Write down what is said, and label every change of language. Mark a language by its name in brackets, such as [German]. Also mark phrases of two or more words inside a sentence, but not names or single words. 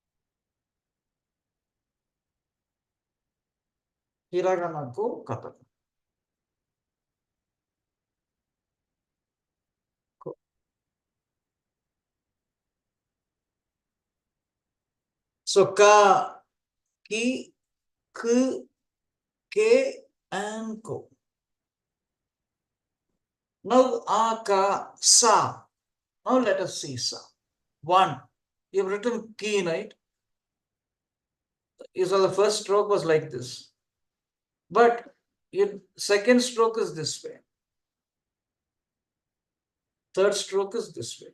[English] Hiragana ko, katakana. Ko. So ka, ki, ku, ke, and ko. Now ka, sa. Now let us see sa. 1. You've written ki, right? So the first stroke was like this. But your second stroke is this way. Third stroke is this way.